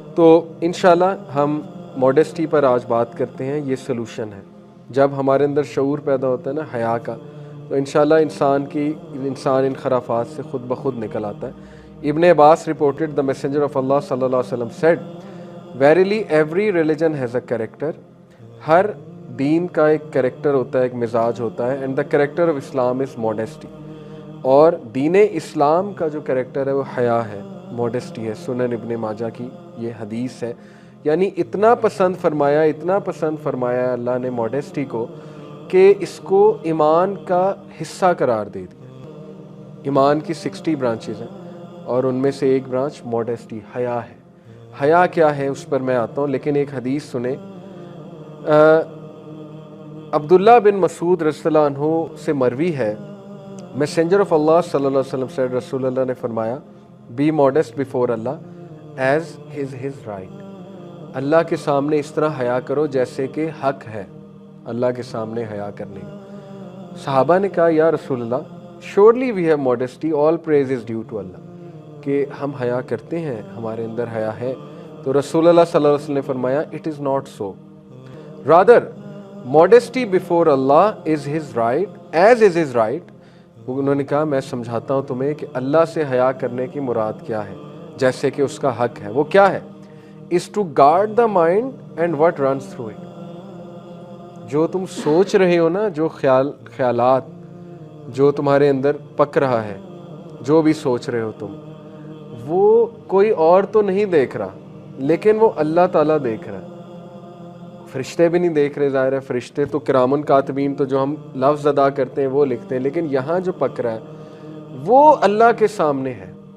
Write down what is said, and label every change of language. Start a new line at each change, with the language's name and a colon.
Urdu: تو انشاءاللہ ہم موڈیسٹی پر آج بات کرتے ہیں. یہ سلوشن ہے. جب ہمارے اندر شعور پیدا ہوتا ہے نا حیا کا، تو انشاءاللہ انسان ان خرافات سے خود بخود نکل آتا ہے.
English: Ibn Abbas reported the messenger of Allah صلی اللہ علیہ وسلم said verily every religion has a character.
Urdu: ہر دین کا ایک کریکٹر ہوتا ہے، ایک مزاج ہوتا ہے.
English: and the character of Islam is modesty.
Urdu: اور دین اسلام کا جو کریکٹر ہے وہ حیا ہے، موڈیسٹی ہے. سنن ابن ماجہ کی یہ حدیث ہے. یعنی اتنا پسند فرمایا اللہ نے موڈیسٹی کو کہ اس کو ایمان کا حصہ قرار دے دیا. ایمان کی 60 برانچز ہیں اور ان میں سے ایک برانچ موڈیسٹی، حیا ہے. حیا کیا ہے اس پر میں آتا ہوں، لیکن ایک حدیث سنیں. عبداللہ بن مسعود رضی اللہ عنہ سے مروی ہے، میسنجر آف اللہ صلی اللہ علیہ وسلم سے رسول اللہ نے فرمایا
English: Be modest before Allah as his right.
Urdu: اللہ کے سامنے اس طرح حیا کرو جیسے کہ حق ہے اللہ کے سامنے حیا کرنے کا. صحابہ نے کہا یا رسول اللہ
English: surely we have modesty, all praise is due to Allah.
Urdu: کہ ہم حیا کرتے ہیں، ہمارے اندر حیا ہے. تو رسول اللہ صلی اللہ علیہ وسلم نے فرمایا
English: it is not so. rather modesty before Allah is his right as is his right.
Urdu: انہوں نے کہا میں سمجھاتا ہوں تمہیں کہ اللہ سے حیا کرنے کی مراد کیا ہے جیسے کہ اس کا حق ہے. وہ کیا ہے؟
English: is to guard the mind and what runs through it.
Urdu: جو تم سوچ رہے ہو نا، جو خیالات جو تمہارے اندر پک رہا ہے، جو بھی سوچ رہے ہو تم، وہ کوئی اور تو نہیں دیکھ رہا لیکن وہ اللہ تعالیٰ دیکھ رہا ہے. فرشتے بھی نہیں دیکھ رہے. ظاہر ہے فرشتے تو کرامن کاتبین تو جو ہم لفظ ادا کرتے ہیں وہ لکھتے ہیں، لیکن یہاں جو پک رہا ہے وہ اللہ کے سامنے ہے.